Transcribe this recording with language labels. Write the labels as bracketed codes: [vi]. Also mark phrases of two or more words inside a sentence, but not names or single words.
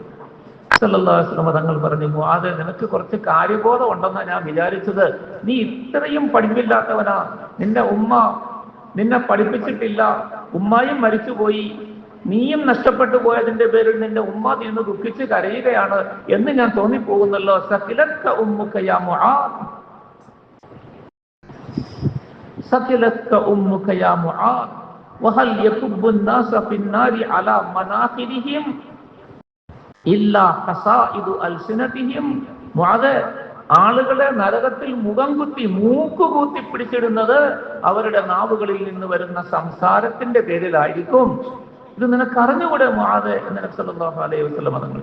[ar] صلى الله عليه وسلم [ml] തങ്ങൾ പറഞ്ഞു, മുആദ് നിനക്ക് കുറച്ച് കാര്യബോധം ഉണ്ടെന്നാ ഞാൻ വിചാരിച്ചത്, നീ ഇത്രയും പഠിപ്പില്ലാത്തവനാ, നിന്റെ ഉമ്മ നിന്നെ പഠിപ്പിച്ചിട്ടില്ല, ഉമ്മായും മരിച്ചുപോയി, നീയും നഷ്ടപ്പെട്ടു പോയതിന്റെ പേരിൽ നിന്റെ ഉമ്മ നിന്ന് ദുഃഖിച്ച് കരയുകയാണ് എന്ന് ഞാൻ തോന്നിപ്പോകുന്നല്ലോ. [ar] ثكلتك أمك يا معاذ ثكلتك أمك يا معاذ وهل يكب الناس في النار على مناخرهم إلا حصائد ألسنتهم. [ml] മുആദ്, ആളുകളെ നരകത്തിൽ മുഖം കുത്തി മൂക്കുകൂത്തി പിടിച്ചിടുന്നത് അവരുടെ നാവുകളിൽ നിന്ന് വരുന്ന സംസാരത്തിന്റെ പേരിലായിരിക്കും. ഇത് നിനക്ക് അറിഞ്ഞുകൂടെ മുആദ് എന്ന് നബി [ar] صلى الله عليه وسلم [ml] തങ്ങൾ.